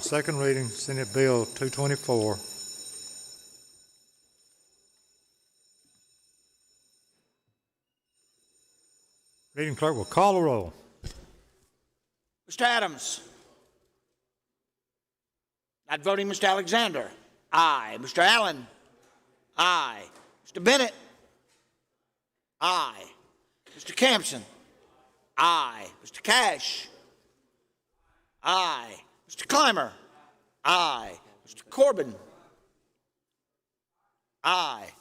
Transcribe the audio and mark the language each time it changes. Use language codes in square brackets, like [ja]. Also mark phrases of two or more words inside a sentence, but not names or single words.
[en] Second reading, Senate Bill 224. Reading clerk will call the roll. Mr. Adams. Not voting, Mr. Alexander. Aye. Mr. Allen. Aye. Mr. Bennett. Aye. Mr. Campson. Aye. Mr. Cash. Aye. Mr. Clymer. Aye. Mr. Corbin. Aye.